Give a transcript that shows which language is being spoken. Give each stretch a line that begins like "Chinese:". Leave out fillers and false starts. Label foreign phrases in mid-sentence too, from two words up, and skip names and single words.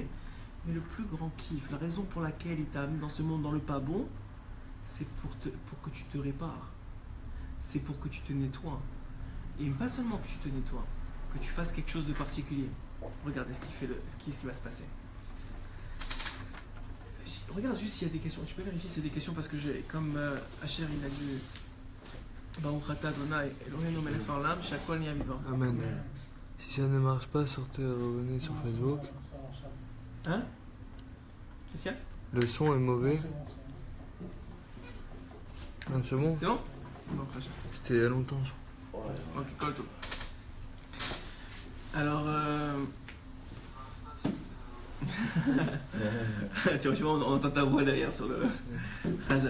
French: Mais le plus grand kiff, la raison pour laquelle il t'a amené dans ce monde dans le pas bon, c'est pour que tu te répares. C'est pour que tu te nettoies. Et pas seulement que tu te nettoies, que tu fasses quelque chose de particulier. Regardez ce qui va se passer. Regarde juste s'il y a des questions. Tu peux vérifier s'il y a des questions parce que comme Asher il a dit
Hebrew: ברוך אתה אדוני אלוהינו מלך העולם שהכל נהיה בדברו.
French: Amen. Si ça ne marche pas, sortez et revenez sur Facebook. Hein? Qu'est-ce qu'il y a? Le son est mauvais. Ah, c'est bon? C'est bon? Bon, prochain. C'était il y a longtemps, je crois. Ok, cool tout. Alors, tu vois, on entend ta voix derrière sur le Razak.